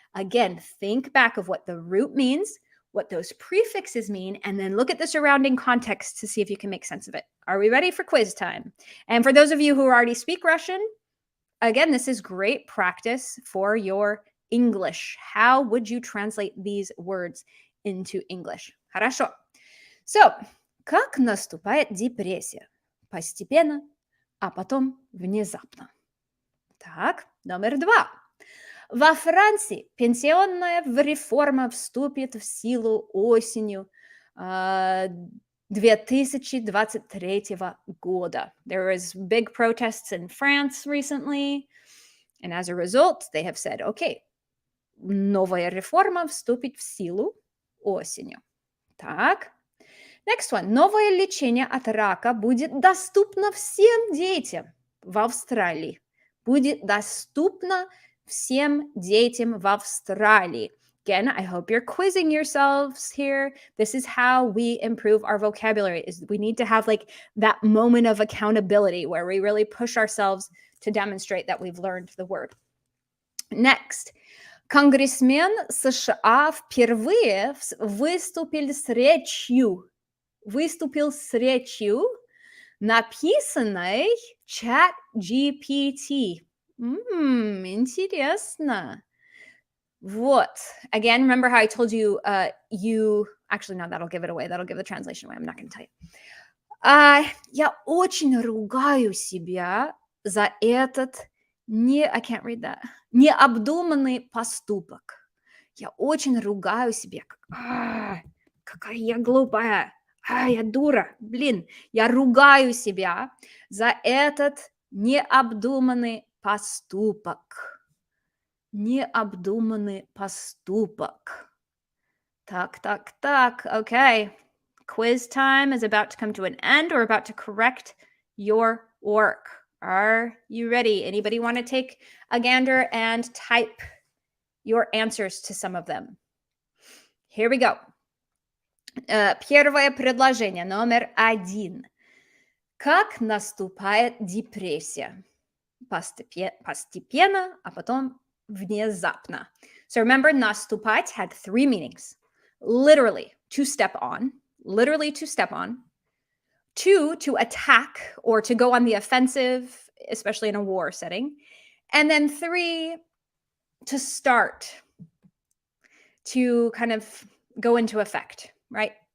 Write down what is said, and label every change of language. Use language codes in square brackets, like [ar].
[en] Again, think back of what the root means, what those prefixes mean, and then look at the surrounding context to see if you can make sense of it. Are we ready for quiz time? And for those of you who already speak Russian, again, this is great practice for your English. How would you translate these words into English? [ru] Хорошо. [en] So, [ru] как наступает депрессия? Постепенно, а потом внезапно. Так, номер 2. Во Франции пенсионная реформа вступит в силу осенью 2023 года. [en] There was big protests in France recently, and as a result, they have said, okay, [ru] новая реформа вступит в силу осенью. Так. [en] Next one. [ru] Новое лечение от рака будет доступно всем детям в Австралии. Будет доступно всем детям в Австралии. [en] Again, I hope you're quizzing yourselves here. This is how we improve our vocabulary. Is we need to have like that moment of accountability where we really push ourselves to demonstrate that we've learned the word. Next. [ru] Конгрессмен США впервые выступил с речью, написанной чат GPT. Интересно. Вот. [en] Again, remember how I told you, actually, no, that'll give it away. That'll give the translation away. I'm not going to tell you. [ru] Я очень ругаю себя за этот [en] I can't read that. [ru] Необдуманный поступок. Я очень ругаю себя. Какая я глупая. Я дура. Блин, я ругаю себя за этот необдуманный поступок. Необдуманный поступок. Так. Okay. [en] Quiz time is about to come to an end. We're about to correct your work. Are you ready? Anybody want to take a gander and type your answers to some of them? Here we go. [ru] Первое предложение, номер 1. Как наступает депрессия? Постепенно, а потом внезапно. [en] So remember, наступать had 3 meanings. Literally, to step on. 2, to attack or to go on the offensive, especially in a war setting. And then 3, to start, to kind of go into effect, right?